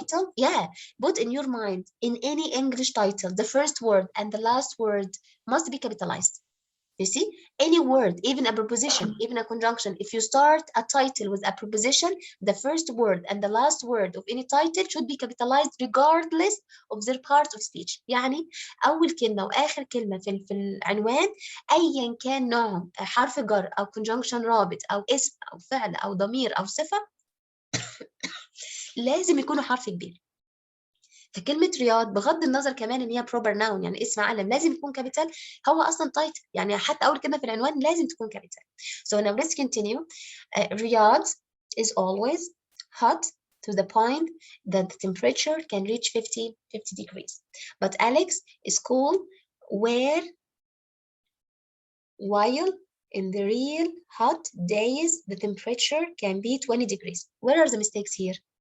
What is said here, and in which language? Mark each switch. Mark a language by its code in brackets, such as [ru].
[en] title, yeah, put in your mind in any English title, the first word and the last word must be capitalized. You see, any word, even a preposition, even a conjunction, if you start a title with a preposition, the first word and the last word of any title should be capitalized regardless of their part of speech. [ar] يعني أول كلمة وآخر كلمة في العنوان أيا كان نوعهم حرف جر أو [en] conjunction [ar] رابط أو اسم أو فعل أو ضمير أو صفة لازم يكونوا حرف كبير. فكلمة رياض بغض النظر كمان ان هي بروبر ناون يعني اسم علم لازم يكون كابيتال. هو اصلا تايتل يعني حتى اول كلمه في العنوان لازم تكون كابيتال. [en] So now let's continue. Riyadh is always hot to the point that the temperature can reach 50 degrees. But Alex is cool where while in the real hot days the temperature can be 20 degrees. Where are the mistakes here?